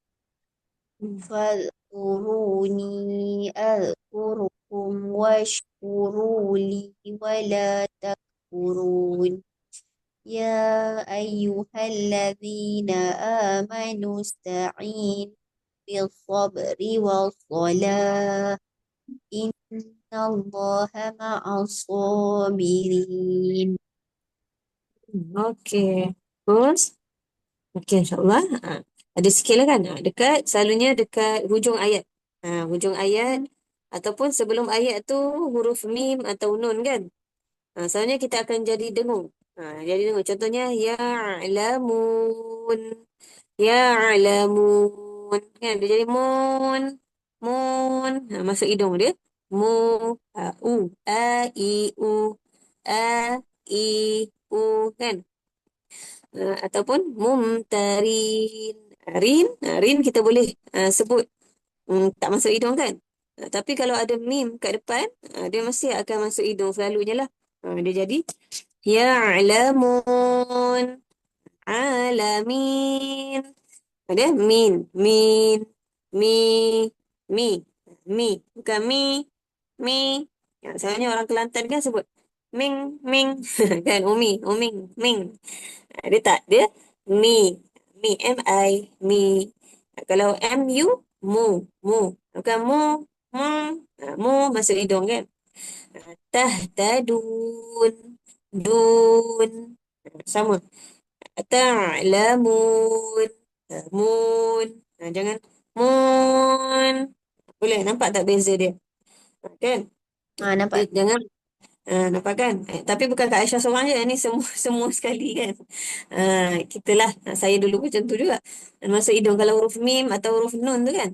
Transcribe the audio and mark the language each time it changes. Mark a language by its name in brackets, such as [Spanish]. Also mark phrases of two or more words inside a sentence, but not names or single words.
[Arabic] فاذكروني أذكركم واشكروا لي ولا تكفرون يا أيها الذين آمنوا استعينوا بالصبر والصلاة إن الله مع الصابرين. [Malay] Okay. Terus. Okay, insyaAllah. Ada sikit lah kan? Selalunya dekat hujung ayat. Hujung ayat ataupun sebelum ayat tu huruf mim atau nun kan? Selalunya kita akan jadi dengung. Jadi dengung. Contohnya, ya'lamun. Ya'lamun. Kan? Dia jadi mun. Mun. Masuk hidung dia. Mu. U. A, I, U. A, I, U. Kan? Ataupun mumtarin. Rin kita boleh sebut tak masuk hidung kan? Tapi kalau ada mim kat depan, dia mesti akan masuk hidung selalunya lah. Dia jadi [Arabic] ya'lamun alamin. [Malay] Ada mi, mi, mi. Bukan mi. Sebenarnya orang Kelantan kan sebut ming, kan? Uming, ming. Dia tak, dia mi, M-I, mi. Kalau M-U, mu. Bukan mu, mu masuk hidung kan? Tahtadun, dun. Sama. Ta'lamun, mun. Jangan mun. Boleh, nampak tak beza dia? Kan? Nampak? Jangan. Nampak kan? Tapi bukan Kak Aisyah seorang je. Ni semua semua sekali kan. Kita lah. Saya dulu pun macam tu juga. Masuk hidung kalau huruf mim atau huruf nun tu kan.